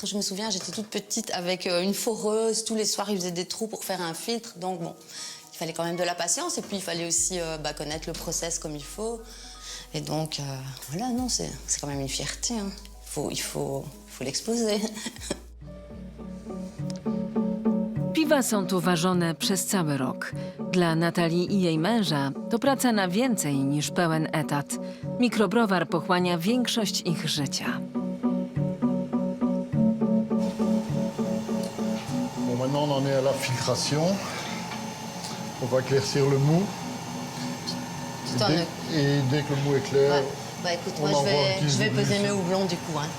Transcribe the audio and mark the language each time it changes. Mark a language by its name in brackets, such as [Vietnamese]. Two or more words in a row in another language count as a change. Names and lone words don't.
[French] Je me souviens, j'étais toute petite avec une foreuse. Tous les soirs, il faisait des trous pour faire un filtre. Donc bon, il fallait quand même de la patience. Et puis il fallait aussi connaître le process comme il faut. Et donc voilà, non, c'est quand même une fierté. Hein. Il faut l'exposer. [Polish] Piwa są tu ważone przez cały rok. Dla Natalii i jej męża to praca na więcej niż pełen etat. Mikrobrowar pochłania większość ich życia. [French] Bon, maintenant on en est à la filtration. On va éclaircir le mou. Et dès que le mou est clair, ouais. Écoute, moi je vais peser mes houblons du coup. Hein.